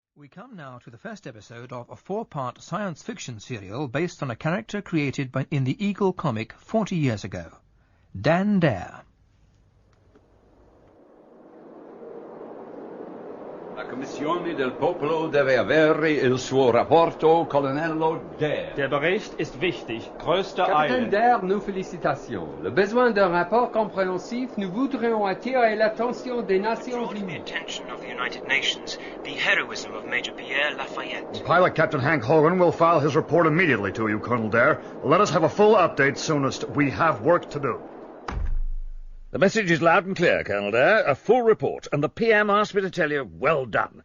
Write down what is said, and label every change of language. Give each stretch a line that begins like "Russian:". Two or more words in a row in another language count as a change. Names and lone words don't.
English: We come now to the first episode of a 4-part science fiction serial based on a character created in the Eagle comic 40 years ago, Dan Dare.
Italian: La Commissione del Popolo deve avere il suo rapporto, Colonnello Dare.
German: Der Bericht ist wichtig. Größte
French: Capitaine
German: Eile.
French: Dare, nos félicitations. Le besoin d'un rapport compréhensif, nous voudrions attirer l'attention des Nations
English: Draw to the
French: Unies.
English: attention of the United Nations the heroism of Major Pierre Lafayette. Pilot Captain Hank Hogan will file his report immediately to you, Colonel Dare. Let us have a full update soonest. We have work to do. The message is loud and clear, Colonel Dare. A full report, and the PM asked me to tell you, well done.